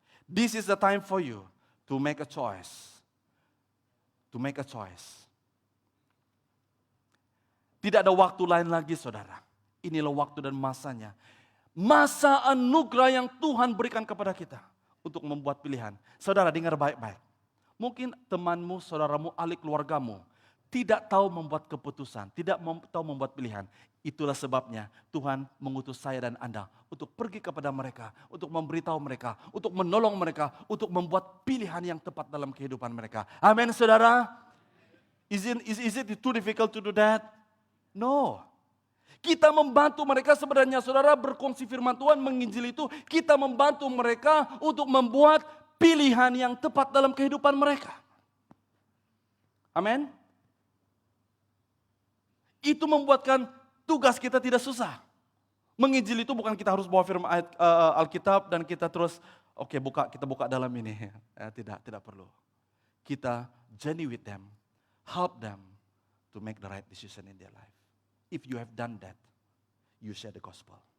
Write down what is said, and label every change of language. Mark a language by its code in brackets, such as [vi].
[en] This is the time for you to make a choice. To make a choice. [ms] Tidak ada waktu lain lagi, saudara. Inilah waktu dan masanya. Masa anugerah yang Tuhan berikan kepada kita untuk membuat pilihan. Saudara, dengar baik-baik. Mungkin temanmu, saudaramu, ahli keluargamu tidak tahu membuat keputusan, tidak tahu membuat pilihan. Itulah sebabnya Tuhan mengutus saya dan Anda untuk pergi kepada mereka, untuk memberitahu mereka, untuk menolong mereka, untuk membuat pilihan yang tepat dalam kehidupan mereka. Amin, saudara? [en] Is it too difficult to do that? No. [ms] Kita membantu mereka sebenarnya, saudara, berkongsi firman Tuhan, menginjil itu, kita membantu mereka untuk membuat pilihan yang tepat dalam kehidupan mereka. Amin. Itu membuatkan tugas kita tidak susah. Menginjil itu bukan kita harus bawa firman Alkitab dan kita terus, kita buka dalam ini. Tidak perlu. [en] Kita journey with them, help them to make the right decision in their life. If you have done that, you share the gospel.